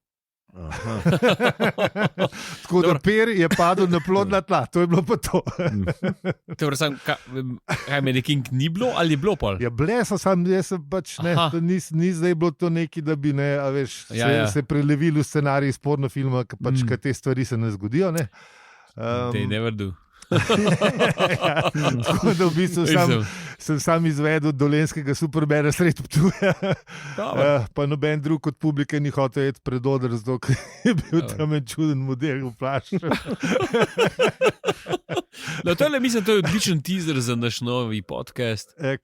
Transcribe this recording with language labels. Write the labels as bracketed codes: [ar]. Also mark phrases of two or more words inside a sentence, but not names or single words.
[sl] Tako da per je padel na plodna tla, to je bilo pa to. Kaj me nekim ni bilo ali je bilo pol? Ja, jaz sem pač ne, ni zdaj bilo to neki, da bi ne, a veš, se prelevili v scenarij iz porno filma, pač kaj te stvari se ne zgodijo, ne. [en] They never do. [sl] Tako da v bistvu sem sam izvedel dolenskega Supermana sred Ptuja, pa noben drug od publike ni hotel iti pred oder, zato je bil tam en čuden model v plašču. No, tole mislim, to je odličen teaser za naš novi podcast.